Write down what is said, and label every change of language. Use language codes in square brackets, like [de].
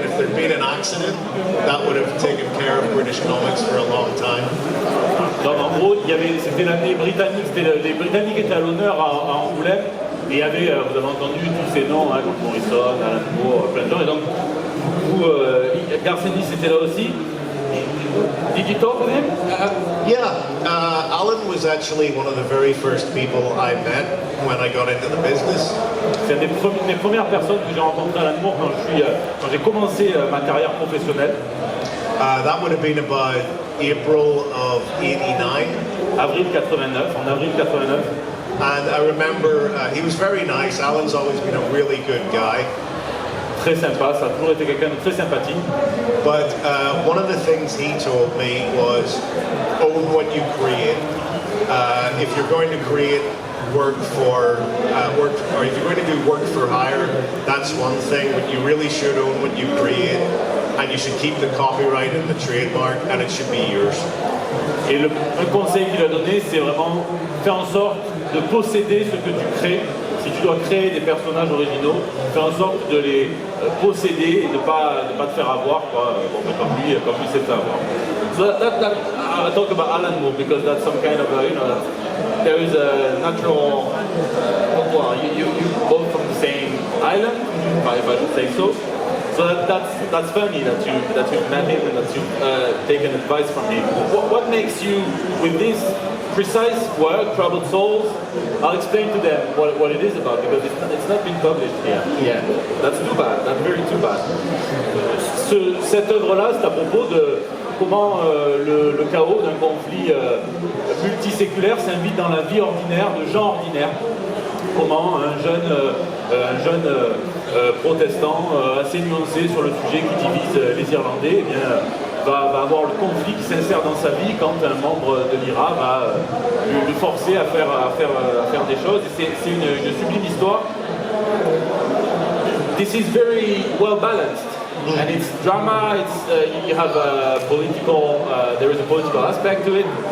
[en] And if there'd been an accident, that would have taken care of British comics for a long time. [fr] Donc en gros, c'était l'année britannique, les Britanniques étaient à l'honneur à Angoulême, et il y avait, vous avez entendu tous ces noms, hein, comme Morrison, Alan Moore, plein de gens, et donc vous, Garth Ennis était là aussi. [en] Did you talk with him? Yeah, Alan was actually one of the very first people I met when I got into the business. [fr] C'est une des premières personnes que j'ai rencontré Alan Moore quand j'ai commencé ma carrière professionnelle. [en] That would have been about April of '89. [fr] Avril 89, en avril 89. [en] And I remember he was very nice. Alan's always been a really good guy. [fr] Très sympa, ça a toujours été quelqu'un de très sympathique. [en] But one of the things he told me was, own what you create. If you're going to create work or if you're going to do work for hire, that's one thing, but you really should own what you create, and you should keep the copyright and the trademark, and it should be yours. [fr] Et un conseil qu'il a donné, c'est vraiment faire en sorte de posséder ce que tu crées. Si tu dois créer des personnages originaux, fais en sorte de les posséder et de ne pas te faire avoir, quoi. Bon, comme lui s'est fait avoir. [en] So I talk about Alan Moore because that's some kind of there is a natural well, you both from the same island, if I should say so. So that's funny that you've met him and that you've taken advice from him. What makes you, with this precise work, Troubled Souls, I'll explain to them what it is about, because it's not been published here. Yeah, that's too bad. That's very too bad. [fr] Cette œuvre-là, c'est à propos de comment le chaos d'un conflit multiséculaire s'invite dans la vie ordinaire de gens ordinaires. comment un jeune protestant assez nuancé sur le sujet qui divise les Irlandais, eh bien, va avoir le conflit qui s'insère dans sa vie quand un membre de l'IRA va le forcer à faire des choses. C'est une sublime histoire. [en] This is very well balanced. And it's drama, you have a political, there is a political aspect to it.